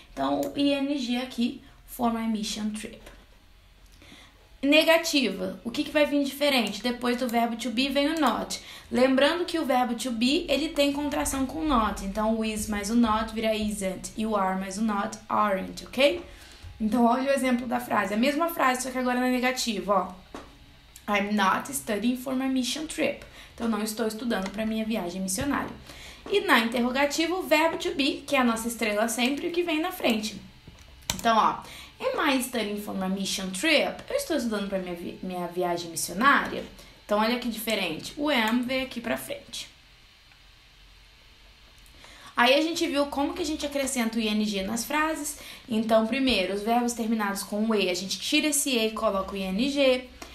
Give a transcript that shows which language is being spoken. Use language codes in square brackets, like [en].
[pt] Então o ing aqui [en] for my mission trip. [pt] Negativa, o que vai vir diferente? Depois do verbo to be vem o not. Lembrando que o verbo to be, ele tem contração com not. Então, o is mais o not vira isn't. E o are mais o not, aren't, ok? Então, olha o exemplo da frase. A mesma frase, só que agora na negativa, ó. [en] I'm not studying for my mission trip. [pt] Então, não estou estudando para minha viagem missionária. E na interrogativa, o verbo to be, que é a nossa estrela sempre, o que vem na frente. Então, ó. [en] Am I studying for my mission trip? [pt] Eu estou estudando para minha viagem missionária? Então, olha que diferente. O am veio aqui para frente. Aí, a gente viu como que a gente acrescenta o ing nas frases. Então, primeiro, os verbos terminados com o e, a gente tira esse e e coloca o ing.